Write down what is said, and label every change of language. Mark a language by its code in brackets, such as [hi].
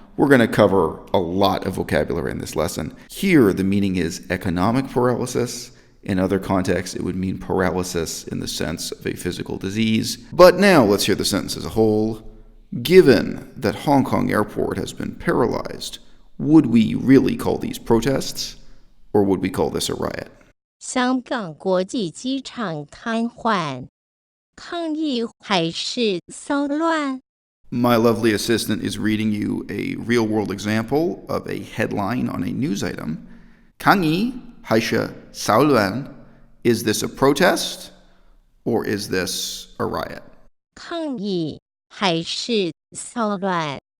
[en] We're going to cover a lot of vocabulary in this lesson. Here, the meaning is economic paralysis. In other contexts, it would mean paralysis in the sense of a physical disease. But now let's hear the sentence as a whole. Given that Hong Kong airport has been paralyzed, would we really call these protests, or would we call this a riot? [zh] 香港国际机场瘫痪，抗议还是骚乱? [en] My lovely assistant is reading you a real-world example of a headline on a news item. [zh] 抗议还是骚乱? [en] Is this a protest, or is this a riot? [zh] 抗议还是骚乱?